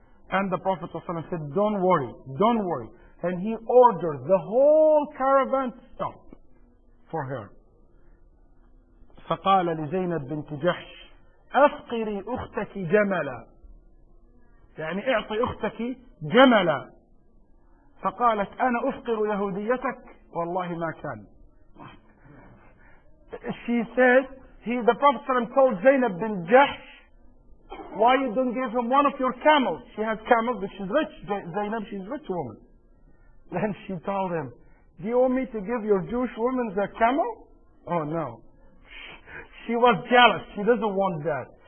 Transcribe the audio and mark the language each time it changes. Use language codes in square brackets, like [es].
[en] And the Prophet ﷺ said, don't worry, and he ordered the whole caravan to stop for her. [ar] فقال لزينب بنت جحش أفقري أختك جملا، يعني اعطي أختك جملا. فقالت أنا أفقر يهوديتك والله ما كان. [en] she said, the Prophet ﷺ told Zainab bin Jahsh, why you don't give him one of your camels? She has camels, but she's rich. Zainab, she's a rich woman. Then she told him, do you want me to give your Jewish woman a camel? Oh no. She was jealous. She doesn't want that.